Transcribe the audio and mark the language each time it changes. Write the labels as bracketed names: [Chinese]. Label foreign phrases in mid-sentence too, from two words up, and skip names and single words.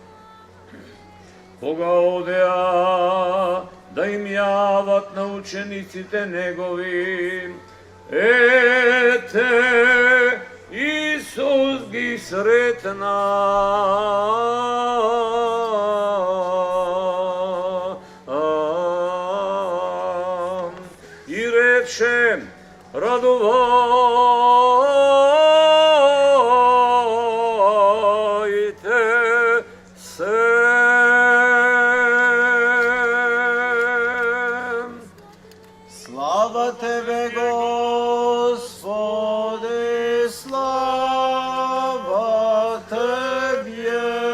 [Macedonian] Кога одеа да им јават на учениците негови, ете, Исус ги сретна [Serbian] reče, radovajte se. Slava Tebe, Gospode, slava Tebe.